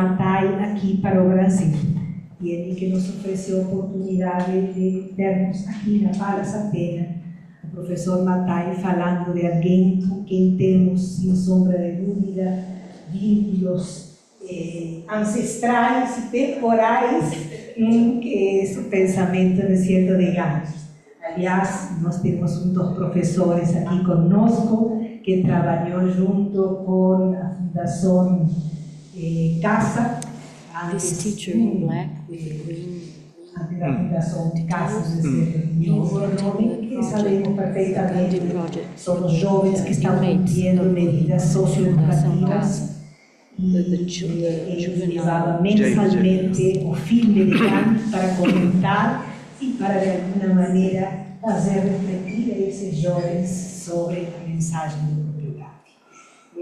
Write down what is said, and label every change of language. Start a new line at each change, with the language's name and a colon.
Portuguese: Matai aqui para o Brasil. E ele que nos ofereceu a oportunidade de termos aqui na Palas Athena o professor Matai falando de alguém com quem temos, sem sombra de dúvida, vínculos ancestrais e temporais, que é o pensamento de certo de Gandhi. Aliás, nós temos um dos professores aqui conosco que trabalhou junto com a Fundação Casa,
English: This teacher in black with green
Portuguese: a Fundação Casa, que sabemos perfeitamente, são os jovens que estão cumprindo medidas socioeducativas e levava mensalmente o filme de Gandhi para comentar e para, de alguma maneira, fazer refletir a esses jovens sobre a mensagem do próprio Gandhi.